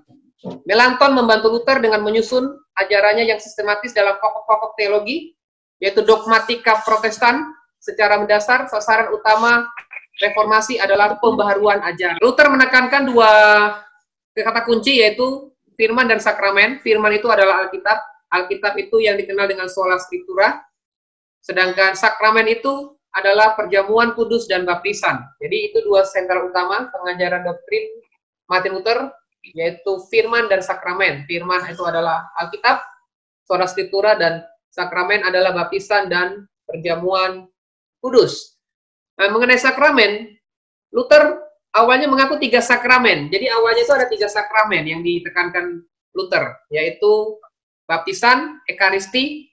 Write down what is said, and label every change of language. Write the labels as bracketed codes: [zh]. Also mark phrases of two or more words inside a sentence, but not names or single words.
[id] Melanchthon membantu Luther dengan menyusun ajarannya yang sistematis dalam pokok-pokok teologi, yaitu dogmatika Protestan. Secara mendasar, sasaran utama reformasi adalah pembaharuan ajaran. Luther menekankan 2 kata kunci, yaitu firman dan sakramen. Firman itu adalah Alkitab. Alkitab itu yang dikenal dengan [la] sola scriptura. [id] Sedangkan sakramen itu adalah perjamuan kudus dan baptisan. Jadi itu 2 sentral utama pengajaran doktrin Martin Luther, yaitu firman dan sakramen. Firman itu adalah Alkitab, [la] sola scriptura, [id] dan sakramen adalah baptisan dan perjamuan kudus. Nah, mengenai sakramen, Luther awalnya mengaku 3 sakramen. Jadi awalnya itu ada 3 sakramen yang ditekankan Luther, yaitu baptisan, ekaristi.